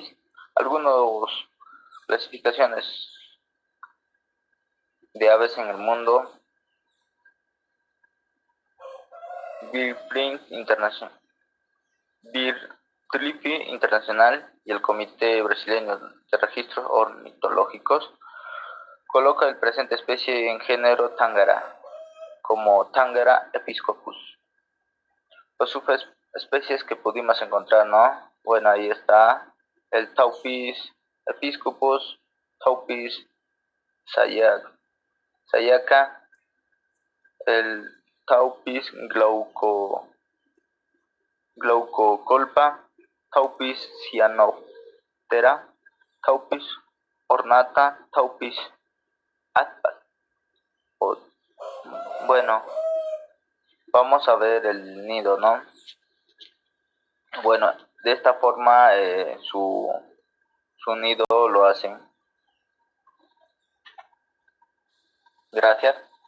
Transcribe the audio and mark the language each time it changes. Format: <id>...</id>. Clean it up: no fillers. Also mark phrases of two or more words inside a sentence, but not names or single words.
<es>Algunas clasificaciones de aves en el mundo: BirdLife Internacional y el Comité Brasileño de Registros Ornitológicos coloca el presente especie en género Tángara como Tángara episcopus. Las subespecies que pudimos encontrar, ¿no? Bueno, ahí está el Taupis episcopus, Taupis sayaca, el Taupis glaucocolpa, Taupis cyanoptera, Taupis ornata, Taupis atpas. Bueno, vamos a ver el nido, ¿no? Bueno, de esta forma su nido lo hacen. Gracias.</es>